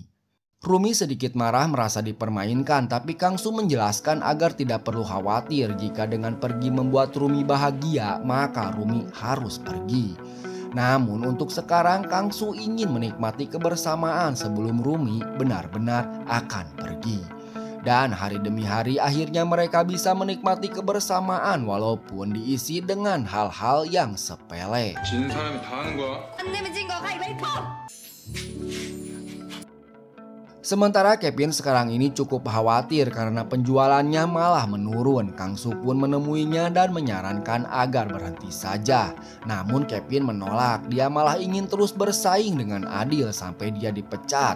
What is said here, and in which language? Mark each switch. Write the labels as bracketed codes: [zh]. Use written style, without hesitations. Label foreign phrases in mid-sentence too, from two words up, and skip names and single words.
[id] Rumi sedikit marah merasa dipermainkan, tapi Kangsu menjelaskan agar tidak perlu khawatir jika dengan pergi membuat Rumi bahagia maka Rumi harus pergi. Namun untuk sekarang Kangsu ingin menikmati kebersamaan sebelum Rumi benar-benar akan pergi. Dan hari demi hari akhirnya mereka bisa menikmati kebersamaan walaupun diisi dengan hal-hal yang sepele. [ko] 지는 사람이 다 하는 거야. 안 내면 진 거 가위바위보! [id] Sementara Kevin sekarang ini cukup khawatir karena penjualannya malah menurun. Kangsu pun menemuinya dan menyarankan agar berhenti saja. Namun Kevin menolak, dia malah ingin terus bersaing dengan adil sampai dia dipecat.